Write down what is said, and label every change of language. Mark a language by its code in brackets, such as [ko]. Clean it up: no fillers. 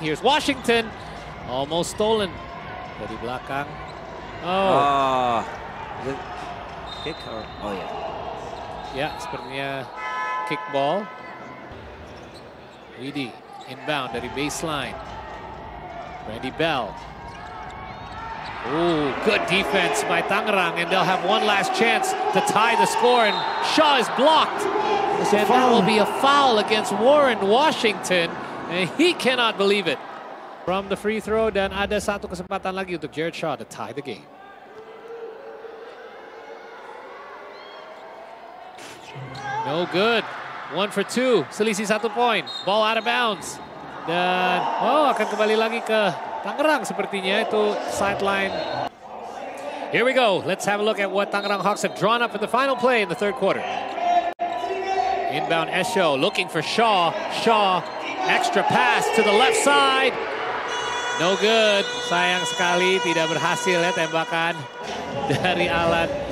[en] Here's Washington. Almost stolen. [id] Dari belakang. [en] Oh. Is it kick or? Oh ya. [id] Ya, sepertinya kick ball. Widi inbound dari baseline. Randy Bell. [en] Ooh, good defense by Tangerang, and they'll have one last chance to tie the score, and Shaw is blocked. And that will be a foul against Warren Washington, and he cannot believe it. From the free throw, [id] dan ada satu kesempatan lagi untuk [en] Jared Shaw to tie the game. No good. 1 for 2. [id] Selisih 1 poin. [en] Ball out of bounds. [id] Dan akan kembali lagi ke Tangerang sepertinya, itu sideline. [en] Here we go. Let's have a look at what Tangerang Hawks have drawn up for the final play in the third quarter. Inbound Esho looking for Shaw. Shaw, extra pass to the left side. No good. [id] Sayang sekali tidak berhasil ya tembakan dari Alan.